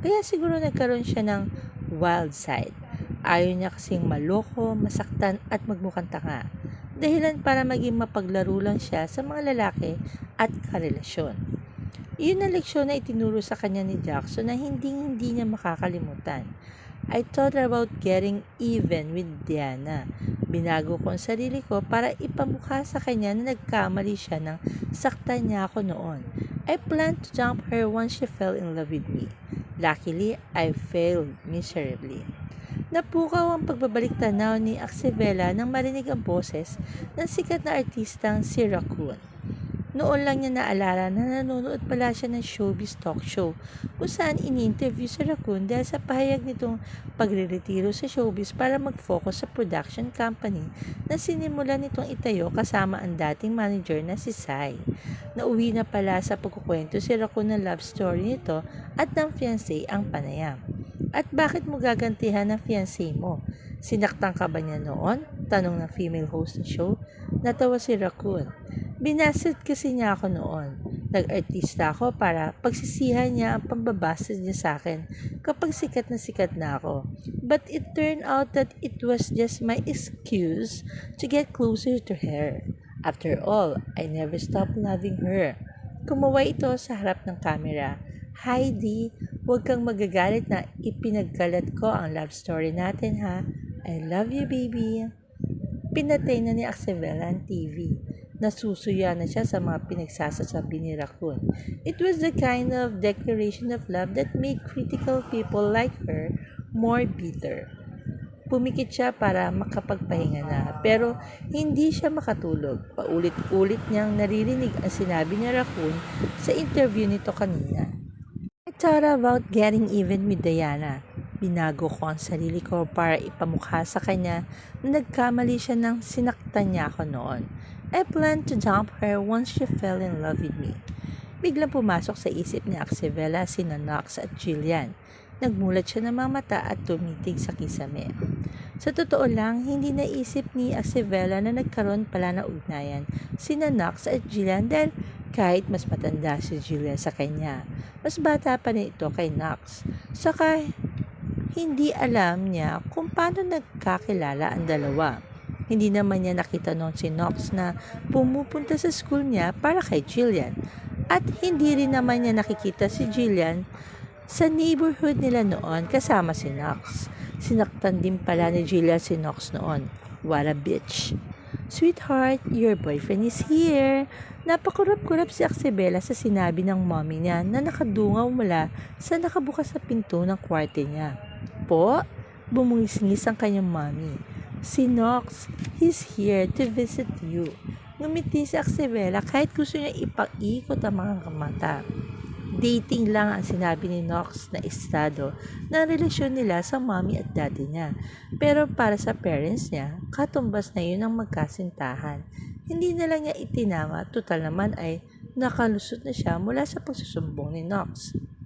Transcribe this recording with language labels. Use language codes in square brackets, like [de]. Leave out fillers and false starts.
[tl] Kaya siguro nagkaroon siya ng wild side. Ayaw niya kasing maloko, masaktan at magmukhang tanga. Dahilan para maging mapaglaro lang siya sa mga lalaki at karelasyon. Iyon ang leksyon na itinuro sa kanya ni Jackson na hindi niya makakalimutan. [en] I thought about getting even with Diana. [tl] Binago ko ang sarili ko para ipamukha sa kanya na nagkamali siya nang saktan niya ako noon. [en] I planned to dump her once she fell in love with me. Luckily, I failed miserably. [tl] Napukaw ang pagbabalik tanaw ni Axevela nang marinig ang boses ng sikat na artistang si Raccoon. Noon lang niya naalala na nanonood pala siya ng showbiz talk show kung saan ini-interview si Raccoon dahil sa pahayag nitong pagre-retiro sa showbiz para mag-focus sa production company na sinimulan nitong itayo kasama ang dating manager na si Sai. Nauwi na pala sa pagkukwento si Raccoon ng love story nito at ng fiancé ang panayam. At bakit mo gagantihan ng fiancé mo? Sinaktan ka ba niya noon? Tanong ng female host ng show. Natawa si Raccoon. Binasit kasi niya ako noon. Nag-artista ako para pagsisihan niya ang pambabasted niya sa akin kapag sikat na ako. [en] But it turned out that it was just my excuse to get closer to her. After all, I never stopped loving her. [tl] Kumaway ito sa harap ng kamera. Heidi, huwag kang magagalit na ipinagkalat ko ang love story natin ha. [en] I love you, baby. [tl] Pinatay na ni Axevela ang TV. Nasusuya na siya sa mga pinagsasasabi ni Raccoon. [en] It was the kind of declaration of love that made critical people like her more bitter. [tl] Pumikit siya para makapagpahinga na, pero hindi siya makatulog. Paulit-ulit niyang naririnig ang sinabi ni Raccoon sa interview nito kanina. [en] I thought about getting even with Diana. [tl] Binago ko ang sarili ko para ipamukha sa kanya na nagkamali siya nang sinaktan niya ako noon. [en] I planned to dump her once she fell in love with me. [tl] Biglang pumasok sa isip ni Axevela sina Knox at Jillian. Nagmulat siya ng mga mata at tumitig sa kisame. Sa totoo lang, hindi naisip ni Axevela na nagkaroon pala ng ugnayan sina Knox at Jillian dahil kahit mas matanda si Jillian sa kanya, mas bata pa rin ito kay Knox. Saka hindi alam niya kung paano nagkakilala ang dalawa. Hindi naman niya nakita noon si Knox na pumupunta sa school niya para kay Jillian. At hindi rin naman niya nakikita si Jillian sa neighborhood nila noon kasama si Knox. Sinaktan din pala ni Jillian si Knox noon. [en] What a bitch. Sweetheart, your boyfriend is here. [tl] Napakurap-kurap si Axevela sa sinabi ng mommy niya na nakadungaw mula sa nakabukas na pinto ng kwarto niya. Po? Bumungis-ngis ang kanyang mommy. [en] Si Knox, he's here to visit you. [tl] Ngumiti si Axevela kahit gusto niya ipaikot ang mga mata. Dating lang ang sinabi ni Knox na estado ng relasyon nila sa mommy at daddy niya. Pero para sa parents niya, katumbas na yun ang magkasintahan. Hindi na lang niya itinama, total naman ay nakalusot na siya mula sa pagsusumbong ni Knox.